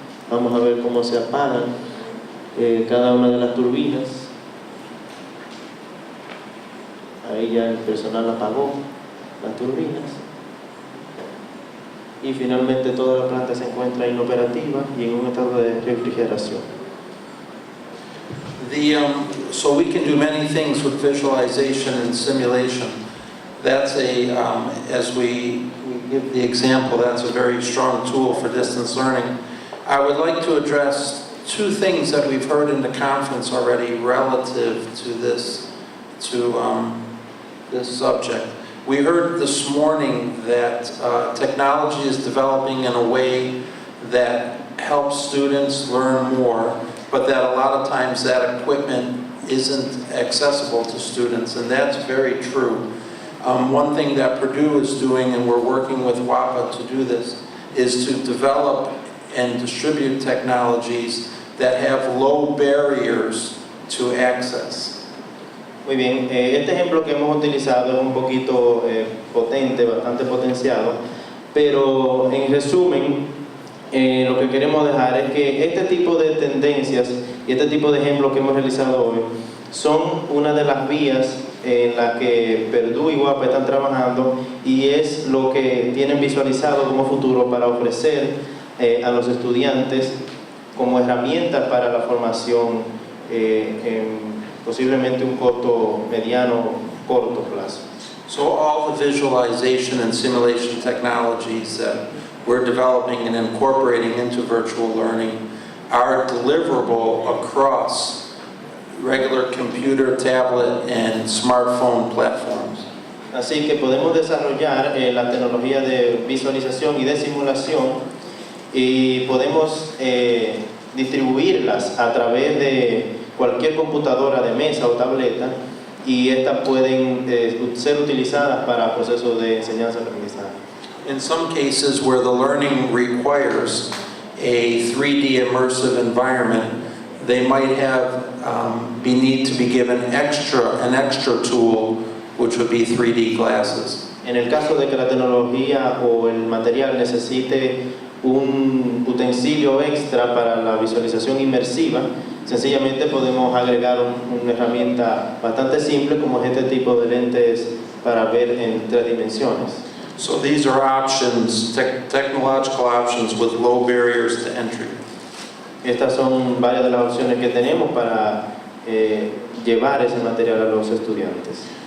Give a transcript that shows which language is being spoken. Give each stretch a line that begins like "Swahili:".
Spanish: Vamos a ver cómo se apagan cada una de las turbinas. Ahí ya el personal apagó las turbinas. Y finalmente toda la planta se encuentra inoperativa y en un estado de refrigeración.
English: So we can do many things with visualization and simulation. That's as we give the example, that's a very strong tool for distance learning. I would like to address 2 things that we've heard in the conference already relative to this subject. We heard this morning that technology is developing in a way that helps students learn more, but that a lot of times that equipment isn't accessible to students, and that's very true. One thing that Purdue is doing, and we're working with WAPA to do this, is to develop and distribute technologies that have low barriers to access.
Spanish: Muy bien, este ejemplo que hemos utilizado es un poquito potente, bastante potenciado, pero en resumen, lo que queremos dejar es que este tipo de tendencias y este tipo de ejemplos que hemos realizado hoy son una de las vías en las que Purdue y WAPA están trabajando, y es lo que tienen visualizado como futuro para ofrecer a los estudiantes como herramientas para la formación en posiblemente un mediano, corto plazo.
English: So all the visualization and simulation technologies that we're developing and incorporating into virtual learning are deliverable across regular computer, tablet, and smartphone platforms.
Spanish: Así que podemos desarrollar la tecnología de visualización y de simulación y podemos distribuirlas a través de cualquier computadora de mesa o tableta y estas pueden ser utilizadas para procesos de enseñanza-aprendizaje.
English: In some cases where the learning requires a 3D immersive environment, they might have need to be given an extra tool, which would be 3D glasses.
Spanish: En el caso de que la tecnología o el material necesite un utensilio extra para la visualización inmersiva, sencillamente podemos agregar una herramienta bastante simple como es este tipo de lentes para ver en 3 dimensiones.
English: So these are options, technological options with low barriers to entry.
Spanish: Estas son varias de las opciones que tenemos para llevar ese material a los estudiantes.